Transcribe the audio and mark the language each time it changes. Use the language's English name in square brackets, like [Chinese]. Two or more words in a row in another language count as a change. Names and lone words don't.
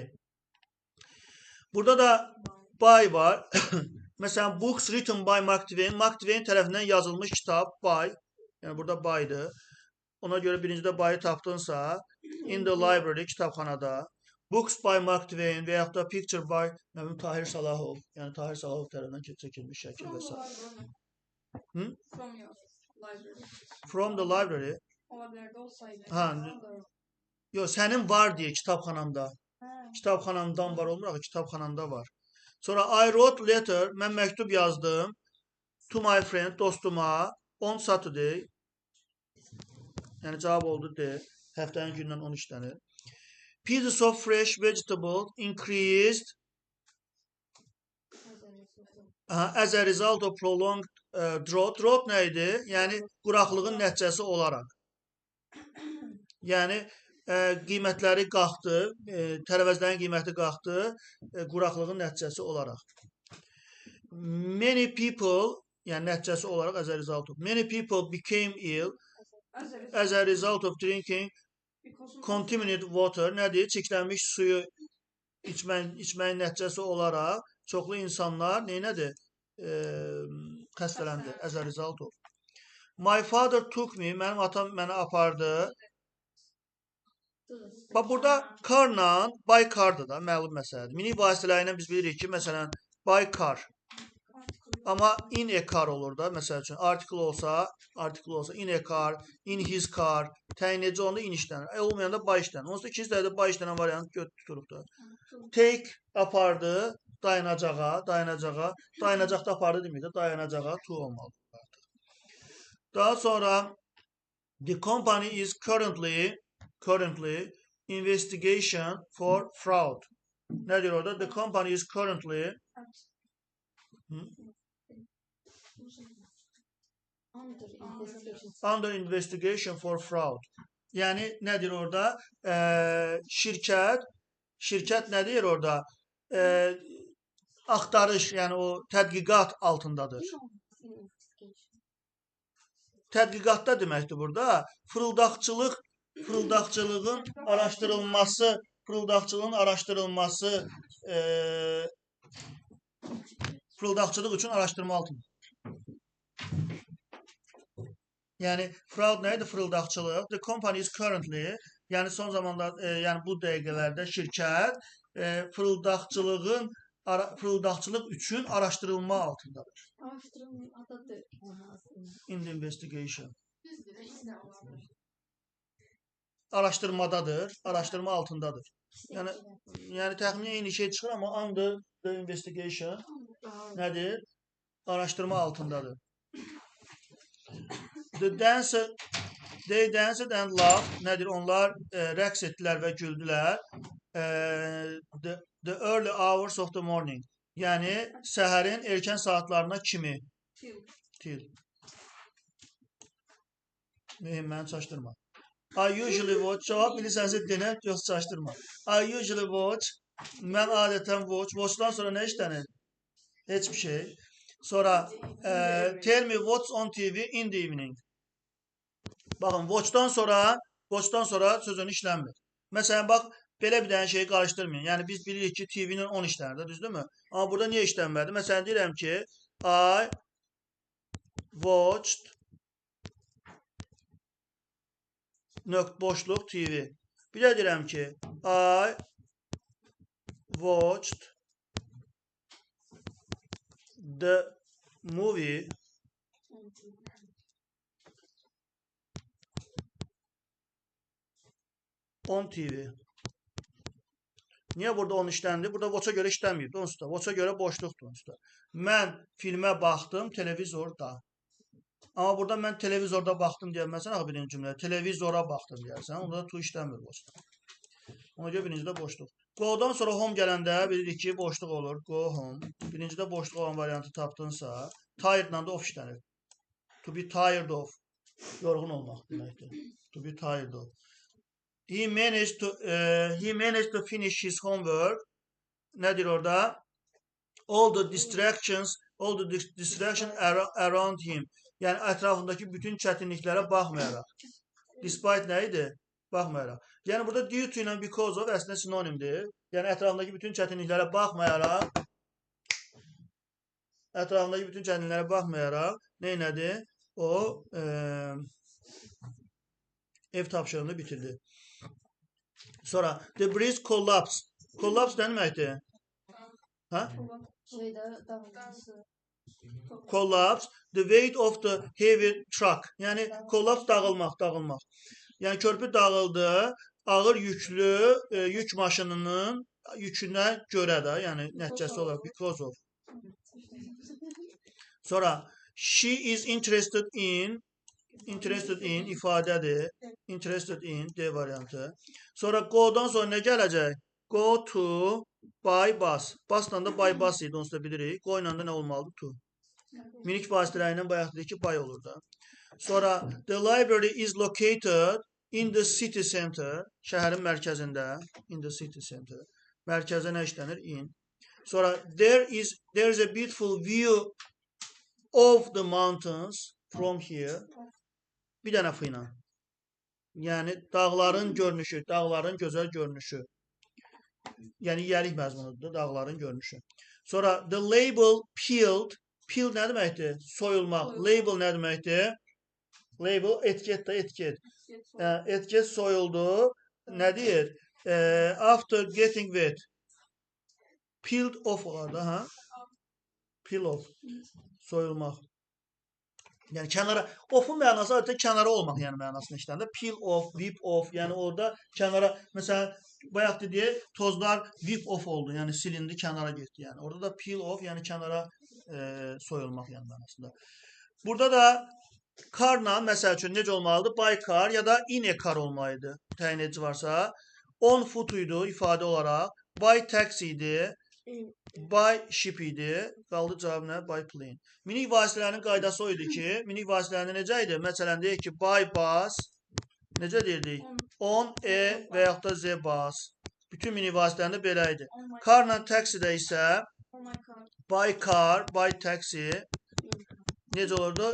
[Azerbaijani] Burada da by var. Məsələn, [English] books written by Mark Twain. [Azerbaijani] Mark Twain tərəfindən yazılmış kitab by. Yəni burada by'dır. Ona görə birincidə by'ı tapdınsa, [English] in the library, kitabxanada. Books by Mark Twain [Azerbaijani] və yaxud da [English] picture by Tahir Salahov. [Azerbaijani] Yəni Tahir Salahov tərəfindən çəkilmiş şəkil və s. [English] From the library. [Azerbaijani] Yox, sənin var deyə kitabxananda. Kitabxanamdan var olmur, kitabxanamda var. [English] Sonra I wrote letter, [Azerbaijani] mən məktub yazdım [English] to my friend, dostuma on Saturday. [Azerbaijani] Yəni cavab oldu D. Həftənin gündən 10 işlənir. [English] Pieces of fresh vegetable increased as a result of prolonged drought. [Azerbaijani] Drought nə idi? Yəni quraqlığın nəticəsi olaraq. Yəni qiymətləri qalxdı, tərəvəzlərin qiyməti qalxdı, quraqlığın nəticəsi olaraq. [English] Many people, [Azerbaijani] yəni nəticəsi olaraq [English] as a result of. Many people became ill as a result of drinking contaminated water. [Azerbaijani] Nədir? Çirklənmiş suyu içməyin nəticəsi olaraq çoxlu insanlar nədir? Xəstələndi. [English] As a result of. My father took me, [Azerbaijani] mənim atam mənə apardı. Bax, burada carla, by cardır da, məlum məsələdir. Minik vasitələri ilə biz bilirik ki, məsələn, [English] by car. [Azerbaijani] Amma [English] in a car [Azerbaijani] olur da, məsəl üçün, article olsa, [English] in a car, in his car, [Azerbaijani] təyinləyici onda in işlənir. Olmayanda by işlənir. Onsuz da ikinci dərəcədə by işlənən variantı tuturuq da. Take apardı, dayanacağa, dayanacaqda apardı deməkdir, dayanacağa to olmalı. Daha sonra, [English] the company is currently investigation for fraud. [Azerbaijani] Nədir orada? [English] The company is currently under investigation for fraud. [Azerbaijani] Yəni nədir orada? Şirkət nədir orada? Axtarış, yəni o tədqiqat altındadır. Tədqiqatda deməkdir burada. Fırıldaqçılığın araşdırılması, fırıldaqçılıq üçün araşdırma altında. Yəni fraud nə idi? Fırıldaqçılıq. [English] The company is currently, [Azerbaijani] yəni son zamanda, yəni bu dəqiqələrdə şirkət fırıldaqçılıq üçün araşdırılma altındadır. [English] In the investigation. [Azerbaijani] Araşdırmadadır, araşdırma altındadır. Yəni təxminən eyni şey çıxır, amma [English] under the investigation [Azerbaijani] nədir? Araşdırma altındadır. [English] The They danced and laughed. [Azerbaijani] Nedir? Onlar rəqs etdilər və güldülər. [English] The early hours of the morning. [Azerbaijani] Yəni səhərin erkən saatlarına kimi. Till. Mühim, məni çaşdırma. [English] I usually watch. [Azerbaijani] Cavab bilirsənsə denə, yox çaşdırma. [English] I usually watch. [Azerbaijani] Mən adətən watch. Watch'dan sonra nə işlənir? Heç bir şey. [English] Sonra tell me what's on TV in the evening. [Azerbaijani] Baxın, watch'dan sonra sözün işlənmir. Məsələn, bax, belə bir dənə şeyi qarışdırmayın. Yəni, biz bilirik ki, TV-nin 10 işlənir, düzdürmü? Amma burada niyə işlənmədi? Məsələn, deyirəm ki, [English] I watched [Azerbaijani] boşluq TV. Bir də deyirəm ki, [English] I watched the movie on TV. [Azerbaijani] Niyə burada 10 işləndi? Burada watch'a görə işlənməyib. Watch'a görə boşluqdur. Mən filmə baxdım televizorda. Amma burada mən televizorda baxdım deyəməsən, axı birinci cümlə. Televizora baxdım deyərsən, onda da to işləmir boşluq. Ona görə birincidə boşluq. Go-dan sonra home gələndə bilirik ki, boşluq olur. [English] Go home. [Azerbaijani] Birincidə boşluq olan variantı tapdınsa, tired-la da off işlənir. [English] To be tired of. [Azerbaijani] Yorğun olmaq deməkdir. [English] To be tired of. He managed to finish his homework. [Azerbaijani] Nədir orada? [English] All the distractions around him. [Azerbaijani] Yəni ətrafındakı bütün çətinliklərə baxmayaraq. Despite nə idi? Baxmayaraq. Yəni burada [English] due to [Azerbaijani] ilə [English] because of [Azerbaijani] əslində sinonimdir. Yəni ətrafındakı bütün çətinliklərə baxmayaraq nə elədi? O ev tapşırığını bitirdi. [English] Sonra the bridge collapsed. [Azerbaijani] Collapse nə deməkdir? Hə? [English] Collapse, the weight of the heavy truck. [Azerbaijani] Yəni collapse dağılmaq. Yəni körpü dağıldı, ağır yüklü yük maşınının yükünə görə də, yəni nəticəsi olaraq [English] because of. Sonra she is interested in [Azerbaijani] ifadədir. [English] Interested in D variantı. [Azerbaijani] Sonra go-dan sonra nə gələcək? [English] Go to by bus. [Azerbaijani] Busla da [English] by bus [Azerbaijani] idi, onu da bilirik. Go ilə də nə olmalıdır? To. Minik vasitələri ilə bayaq dedik ki, by olur da. [English] Sonra the library is located in the city center. [Azerbaijani] Şəhərin mərkəzində. [English] In the city center. [Azerbaijani] Mərkəzə nə işlənir? In. [English] Sonra there is a beautiful view of the mountains from here. [Azerbaijani] Bir dənə f ilə. Yəni dağların görünüşü, dağların gözəl görünüşü. Yəni yiyəlik məzmunudur, dağların görünüşü. Sonra [English] the label peeled. [Azerbaijani] Peel nə deməkdir? Soyulmaq. Label nə deməkdir? Label etiket də etiket. Etiket soyuldu. Nə deyir? [English] After getting wet. Peeled off [Azerbaijani] olar da, ha? [English] Peel off. Soyulmaq. [Azerbaijani] Yəni kənara, off'un mənası adətən kənara olmaq yəni mənasını işləndə. [English] Peel off, whip off, [Azerbaijani] yəni orada kənara, məsələn, bayaq dedik, tozlar [English] whip off [Azerbaijani] oldu, yəni silindi, kənara getdi. Yəni orada da [English] peel off, [Azerbaijani] yəni kənara soyulmaq yəni mənasında. Burada da carla, məsəl üçün necə olmalıdır? [English] By car [Azerbaijani] ya da [English] in a car [Azerbaijani] olmalıydı, təyin edici varsa. [English] On foot [Azerbaijani] idi ifadə olaraq. By taxi idi. By ship idi. Qaldı cavab nə? By plane. Minik vasitələrin qaydası o idi ki, minik vasitələrində necə idi? Məsələn, deyək ki, [English] by bus, [Azerbaijani] necə deyirdik? On a və yaxud da z bus. Bütün minik vasitələrində belə idi. Carla taxidə isə [English] by car, by taxi [Azerbaijani] necə olurdu?